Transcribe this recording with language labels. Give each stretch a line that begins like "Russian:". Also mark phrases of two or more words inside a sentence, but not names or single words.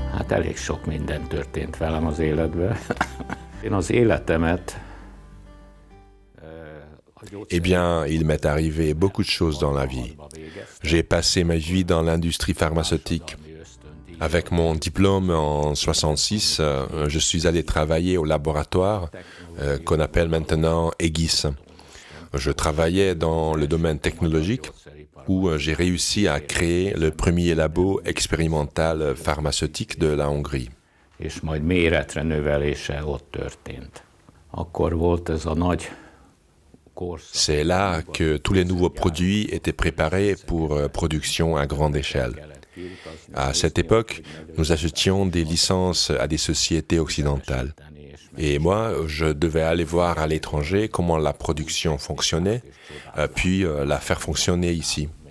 Hungarian: elég sok minden történt velem az életben. Én az életemet...
French: Eh bien, il m'est arrivé beaucoup de choses dans la vie. J'ai passé ma vie dans l'industrie pharmaceutique. Avec mon diplôme en 66, je suis allé travailler au laboratoire qu'on appelle maintenant EGIS. Je travaillais dans le domaine technologique où j'ai réussi à créer le premier labo expérimental pharmaceutique de la Hongrie.
Hungarian: És majd méretre növelése ott történt. Akkor volt ez a nagy korszak.
French: C'est là que tous les nouveaux produits étaient préparés pour production à grande échelle. À cette époque, nous achetions des licences à des sociétés occidentales. Et moi, je devais aller voir à l'étranger comment la production fonctionnait, puis la faire fonctionner ici.